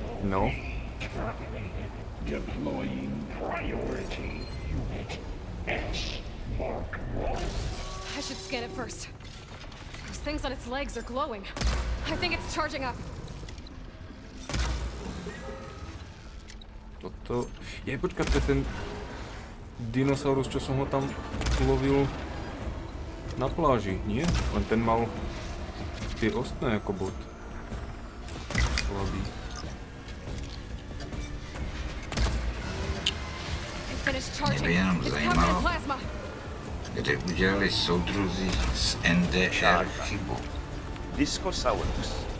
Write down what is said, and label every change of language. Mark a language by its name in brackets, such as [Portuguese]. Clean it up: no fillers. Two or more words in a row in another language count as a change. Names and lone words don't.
[Slovak] No. [English] Deploying priority unit S. Mark 1. I should scan it first. Those things on its legs are glowing. I think it's charging up. [Slovak] Toto... počkat, to je ten dinosaurus, čo som ho tam lovil na pláži, nie? Len ten mal tie ostné ako bod. Slabý. [Czech] Mě by jenom zajímalo, kde udělali soudruzi z NDR chybu. Discosaurus.